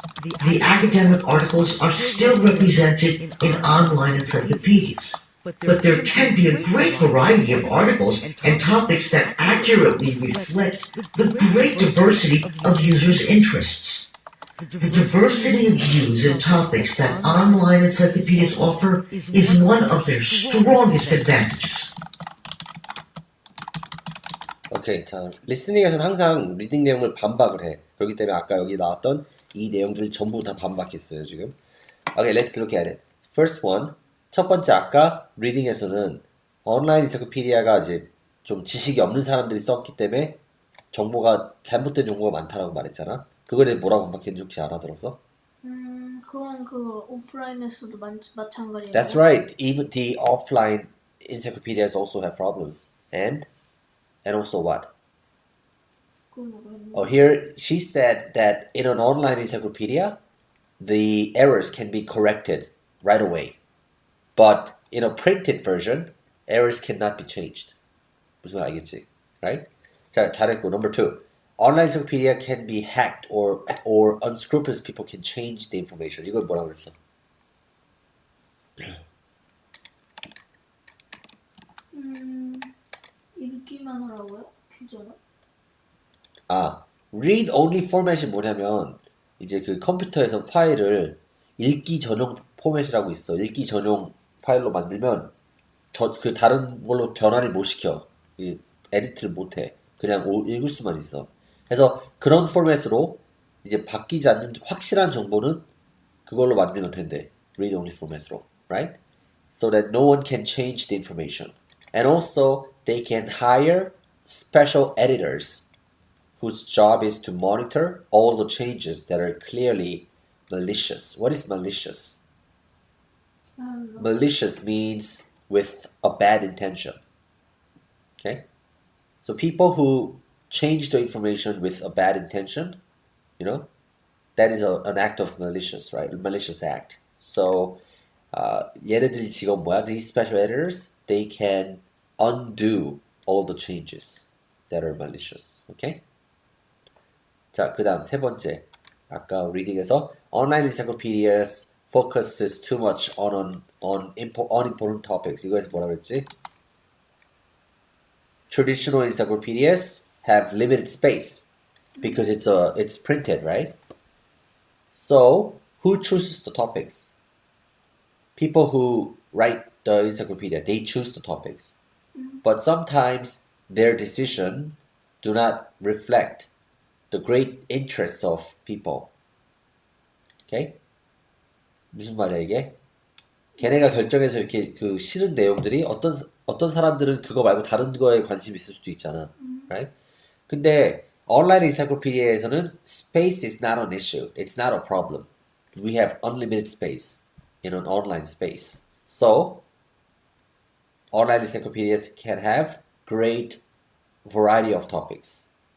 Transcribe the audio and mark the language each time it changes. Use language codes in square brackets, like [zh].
[en] The academic articles are still represented in online encyclopedias, but there can be a great variety of articles and topics that accurately reflect the great diversity of users' interests. The diversity of views and topics that online encyclopedias offer is one of their strongest advantages. [ko] 오케이, 자, 리스닝에서는 항상 리딩 내용을 반박을 해. 그렇기 때문에 아까 여기 나왔던 이 내용들 전부 다 반박했어요, 지금. [en] Okay, let's look at it. First one. [ko] 첫 번째, 아까 리딩에서는 온라인 엔사이클피디아가 이제 좀 지식이 없는 사람들이 썼기 때문에 정보가 잘못된 정보가 많다라고 말했잖아. 그거에 대해 뭐라고 반박했는지 혹시 알아들었어? 그건 그 오프라인에서도 마찬가지예요. [en] That's right. Even the offline encyclopedias also have problems. And also what? Oh, here she said that in an online encyclopedia, the errors can be corrected right away. But in a printed version, errors cannot be changed. [ko] 무슨 말 알겠지? [en] Right? [ko] 자, 잘했고. [en] Number 2. Online encyclopedia can be hacked or unscrupulous people can change the information. [ko] 이걸 뭐라고 그랬어? 읽기만 하라고요? 규제는? read only 포맷이 뭐냐면 이제 그 컴퓨터에서 파일을 읽기 전용 포맷이라고 있어. 읽기 전용 파일로 만들면 그 다른 걸로 변환을 못 시켜. 에디트를 못 해. 그냥 읽을 수만 있어. 그래서 그런 포맷으로 이제 바뀌지 않는 확실한 정보는 그걸로 만들면 된대. [en] read only [ko] 포맷으로. [en] Right? So that no one can change the information. And also they can hire special editors whose job is to monitor all the changes that are clearly malicious. What is malicious? Malicious means with a bad intention. Okay? So people who change the information with a bad intention, that is an act of malicious, right? A malicious act. [ko] So 얘네들이 지금 뭐야? [en] These special editors, they can undo all the changes that are malicious. [ko] Okay? 자, 그 다음 세 번째. 아까 [en] reading에서 online encyclopedias focuses too much on unimportant topics. [ko] 이거에서 뭐라 그랬지? [en] Traditional encyclopedias have limited space because it's printed, right? So, who chooses the topics? People who write the encyclopedia, they choose the topics. But sometimes their decision do not reflect the great interests of people. [ko] Okay? 무슨 말이야 이게? 걔네가 결정해서 이렇게 그 싫은 내용들이 어떤 사람들은 그거 말고 다른 거에 관심이 있을 수도 있잖아. [en] Right? [ko] 근데 온라인 [en] encyclopedia에서는 space is not an issue. It's not a problem. We have unlimited space in an online space. So, online encyclopedias can have great variety of topics.